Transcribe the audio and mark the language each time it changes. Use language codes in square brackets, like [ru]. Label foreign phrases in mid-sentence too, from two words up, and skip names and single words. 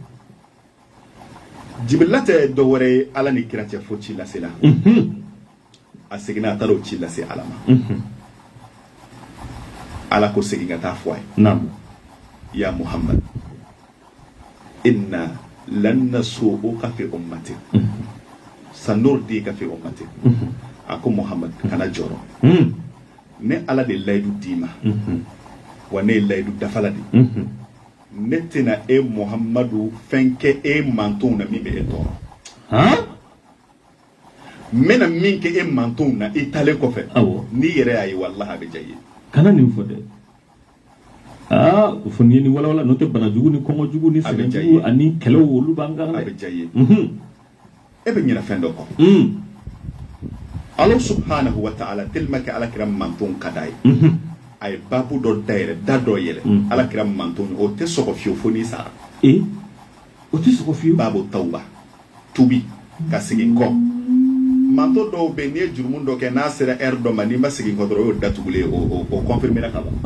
[bm] Jibrila tɛ dɔ wɛrɛ ye ala ni kira cɛ fo ci lase la a seginna a taara o ci lase ala ma ala ko segin ka taa fɔ a ye ya Muhammad [ar] إنا لن نسوءك في أمتك سنرضيك في أمتك [bm] sanurdika fi ummatik a ko Muhammad kana jɔrɔ ne ala de layidu d'i ma wa ne ye layidu dafala de ne tɛna e Muhammadu fɛn kɛ e mantonw na min bɛ e tɔɔrɔ n bɛna min kɛ e mantonw na i talen kɔfɛ n'i yɛrɛ y'a ye walahi a bɛ diya i ye kana nin fɔ dɛ o fɔ ni ye ni walawala n'o tɛ bana jugu ni kɔngɔ jugu ni sɛgɛn jugu ani kɛlɛw olu b'an kan dɛ a bɛ diya i ye e bɛ ɲinɛ fɛn dɔ kɔ [ar] الله سبحانه وتعالى [fr] tellement que [bm] alakira manton ka d'a ye a ye babu dɔ dayɛlɛ da dɔ yɛlɛ alakira manton o tɛ sɔgɔ fiyewu fo n'i sara o tɛ sɔgɔ fiyewu [ar] باب توبة [bm] tubi ka segin kɔ manton dɔw bɛ n'i ye jurumu dɔ kɛ n'a sera heure dɔ ma n'i ma segin kɔ dɔrɔn o y'o datugulen o confirmera ka ban